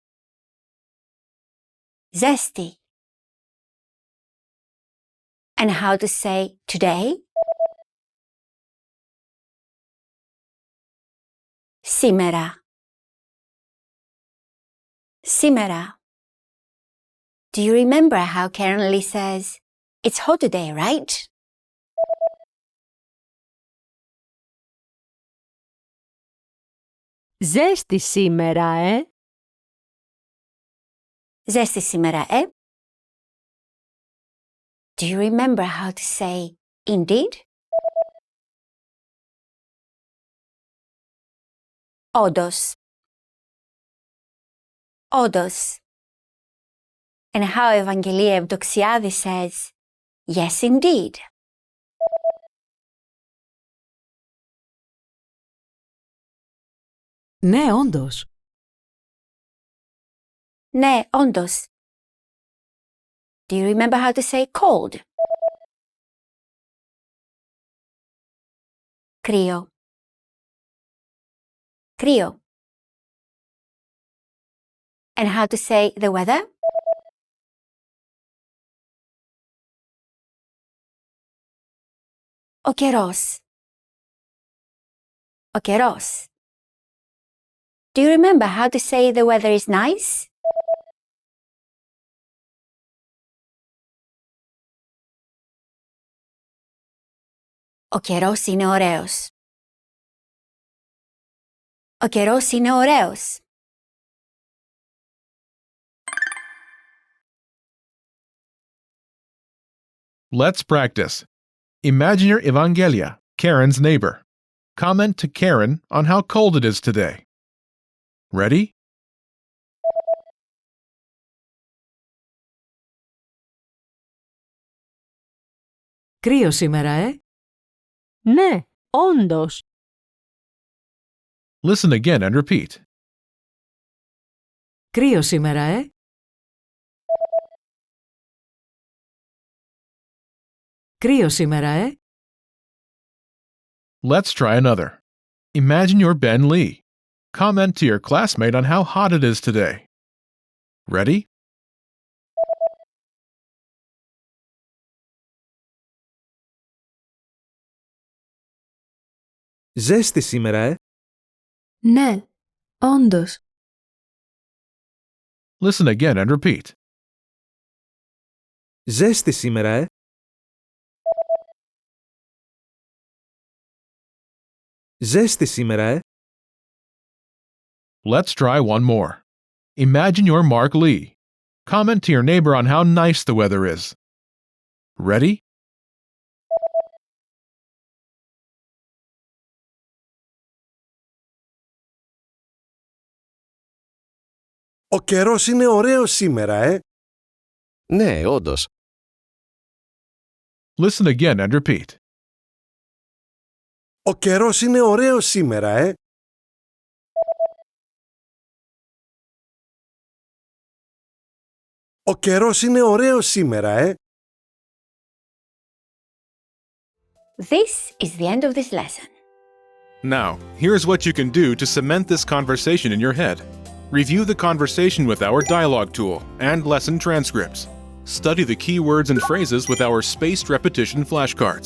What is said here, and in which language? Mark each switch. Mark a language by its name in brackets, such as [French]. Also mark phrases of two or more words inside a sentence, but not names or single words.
[English] Zesty. And how to say today? [Greek] Σήμερα. Σήμερα. [English] Do you remember how Karen Lee says, "It's hot today, right?" [Greek] Ζέστη σήμερα, Ζέστη σήμερα, [English] Do you remember how to say indeed? [Greek] Όντως. Όντως. [English] And how Evangelia Evdoxiadis says, yes indeed. [Greek] Ναι, όντως. Ναι, όντως. [English] Do you remember how to say cold? [Greek] Κρύο. Κρύο. [English] And how to say the weather? [Greek] Ο καιρός. Ο καιρός. [English] Do you remember how to say the weather is nice? [Greek] Ο καιρός είναι ωραίος. Ο καιρός είναι ωραίος. [English] Let's practice. Imagine your Evangelia, Karen's neighbor. Comment to Karen on how cold it is today. Ready? [Greek] Κρύο σήμερα, Ναι, όντως. [English] Listen again and repeat. [Greek] Κρύο σήμερα, Κρύο σήμερα, [English] Let's try another. Imagine you're Ben Lee. Comment to your classmate on how hot it is today. Ready? [Greek] Ζέστη σήμερα, Ναι, όντως. [English] Listen again and repeat. [Greek] Ζέστη σήμερα, Ζέστη σήμερα, [English] Let's try one more. Imagine you're Mark Lee. Comment to your neighbor on how nice the weather is. Ready? [Greek] Ο καιρός είναι ωραίος σήμερα, Ναι, όντως. [English] Listen again and repeat. [Greek] Ο καιρός είναι ωραίος σήμερα, Ο καιρός είναι ωραίος σήμερα, [English] This is the end of this lesson. Now, here's what you can do to cement this conversation in your head. Review the conversation with our dialogue tool and lesson transcripts. Study the key words and phrases with our spaced repetition flashcards.